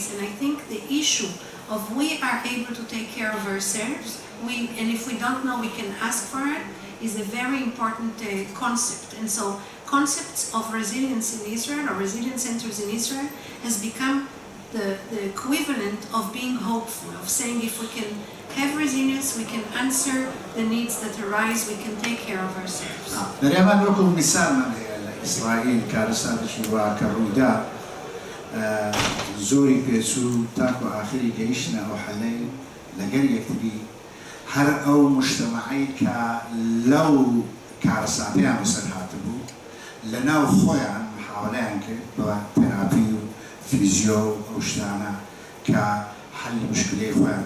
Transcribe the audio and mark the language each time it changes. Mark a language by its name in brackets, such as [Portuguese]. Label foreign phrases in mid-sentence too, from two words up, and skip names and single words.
[English] And I think the issue of we are able to take care of ourselves, and if we don't know, we can ask for it, is a very important concept. And so concepts of resilience in Israel, or resilience centers in Israel, has become the equivalent of being hopeful, of saying if we can have resilience, we can answer the needs that arise, we can take care of ourselves. [Central Kurdish] دەرێمان وەکو میسالمان هەیە لە ئیسرائیل کارەساتێکی وا کە ڕوویدا زۆری پێچوو تاکو ئاخری گەیشتنە ئەو حەلەی لەگەر یەکتری هەر ئەو مجتەمەعی کە لەو کارەساتەیان بەسەر هاتبوو لەناو خۆیان محاولەیان کرد بە تەراپی و فیزیۆ و ئەو شتانە کە حەلی مشکلەی خۆیان